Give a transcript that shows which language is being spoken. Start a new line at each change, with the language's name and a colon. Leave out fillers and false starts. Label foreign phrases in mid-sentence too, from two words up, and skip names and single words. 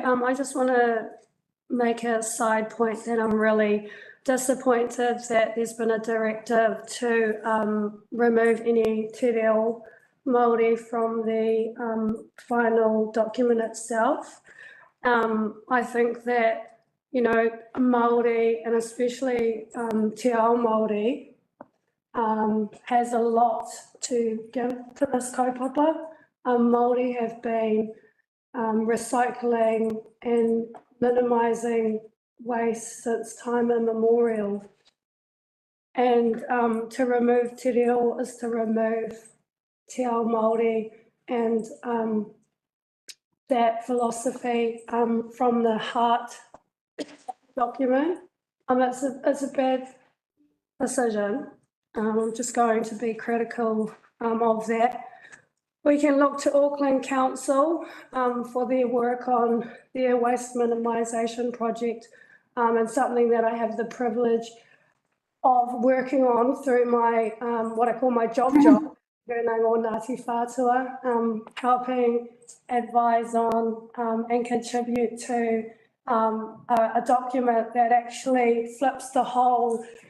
English: I just want to make a side point that I'm really disappointed that there's been a directive to remove any
Māori: Te Reo Māori
English: from the final document itself. I think that, you know, Māori and especially
Māori: Te Ao Māori
English: has a lot to give to this kaupapa. Māori have been recycling and minimising waste since time immemorial. And to remove
Māori: te reo
English: is to remove
Māori: te ao Māori
English: and that philosophy from the heart document. It's a bad decision. I'm just going to be critical of that. We can look to Auckland Council for their work on their waste minimisation project and something that I have the privilege of working on through my, what I call my job,
Māori: Rēnei o Ngāti Whātua,
English: helping advise on and contribute to a document that actually flips the whole,